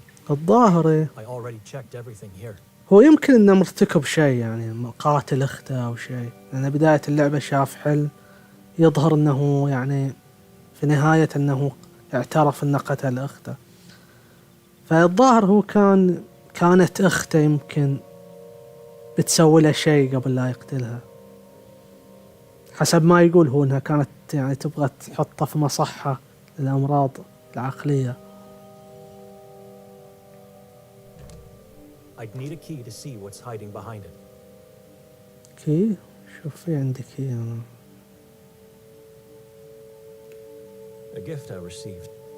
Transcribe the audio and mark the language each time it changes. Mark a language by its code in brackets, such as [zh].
[ar] الظاهر إيه. [en] I already checked everything here. [ar] هو يمكن انه مرتكب شيء يعني قاتل اخته او شيء، لان بداية اللعبة شاف حلم يظهر انه يعني في نهاية انه اعترف انه قتل اخته. فالظاهر هو كانت اخته يمكن بتسوي له شيء قبل لا يقتلها، حسب ما يقول هو انها كانت يعني تبغى تحطه في مصحة للامراض العقلية. [en] I I'd need a key to see what's hiding behind it. [ar] كي شوف في عندك كي أنا. [en] A gift I received.